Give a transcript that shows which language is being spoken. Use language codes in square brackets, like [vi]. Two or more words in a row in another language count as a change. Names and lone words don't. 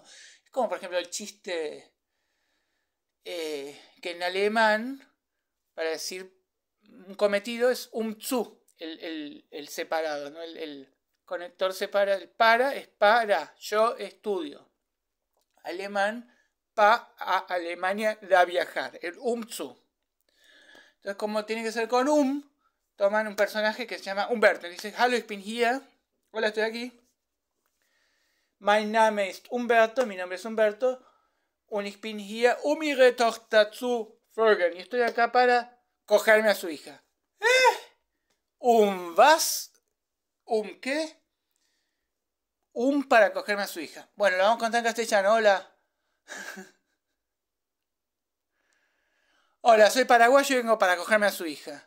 [es] Es como, por ejemplo, el chiste que en alemán, para decir un cometido, es zu, el separado, ¿no? El conector separa, el para es para, yo estudio. Alemán, pa a Alemania da viajar, el zu. Entonces, como tiene que ser con toman un personaje que se llama Humberto. Dice, [de] hallo, ich bin hier. [es] Hola, estoy aquí. [de] Mein Name ist Humberto, [es] mi nombre es Humberto. [de] Und ich bin hier, ihre Tochter zu folgen. [es] Y estoy acá para cogerme a su hija. Was? ¿Qué? Para cogerme a su hija. Bueno, lo vamos a contar en castellano. Hola. Hola, soy paraguayo y vengo para cogerme a su hija.